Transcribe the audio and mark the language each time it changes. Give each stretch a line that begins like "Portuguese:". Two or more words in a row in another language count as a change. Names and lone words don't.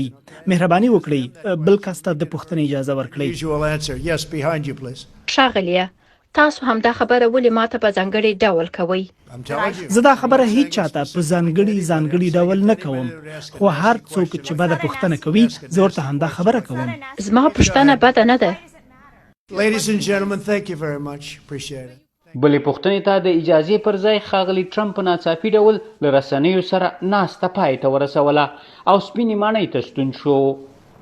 Pashto: مهرباني وکړئ بل کس ته د پوښتنې اجازه ورکړئ. ښاغلیه، تاسو همدا خبره ولې ماته په ځانګړي ډول کوئ؟ زه دا خبره هیڅ چاته په ځانګړي ډول نه کوم، خو هر څوک چې بده پوښتنه کوي زه ورته همدا خبره کوم. زما پوښتنه بده نه ده.
English: Ladies and gentlemen, thank you very much. Appreciate it.
Pashto: بلې پوښتنې ته د اجازې پر ځای ښاغلي ټرمپ په ناڅاپي ډول له رسنیو سره ناسته پای ته ورسوله او سپینې ماڼۍ ته ستون شو.